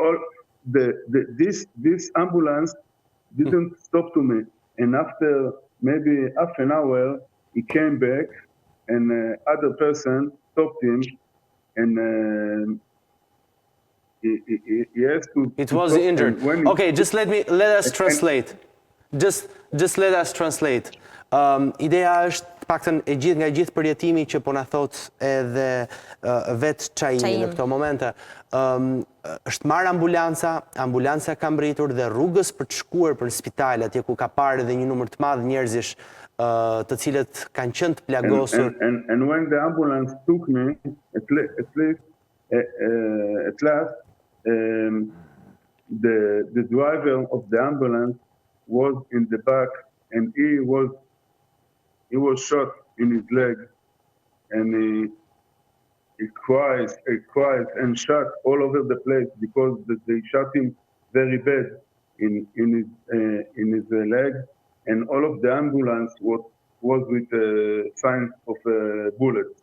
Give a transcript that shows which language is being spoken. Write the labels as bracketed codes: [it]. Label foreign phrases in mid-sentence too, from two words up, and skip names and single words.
[en] This ambulance didn't stop to me, and after maybe half an hour, he came back, and other person stopped him, and he has to. It was injured. Okay, just let us translate. Just let us translate. [sq] Ideja është paktën e gjithë nga gjithë përjetimi që po na thot edhe vetë Çaimi në këto momente. Është marrë ambulanca ka mbritur dhe rrugës për të shkuar për në spital, atje ku ka parë edhe një numër të madh njerëzish të cilët kanë qenë të plagosur. [en] And when the ambulance took me, at last, the driver of the ambulance was in the back, and he was shot in his leg, and he cries and shot all over the place because they shot him very bad in his leg, and all of the ambulance was with signs of bullets.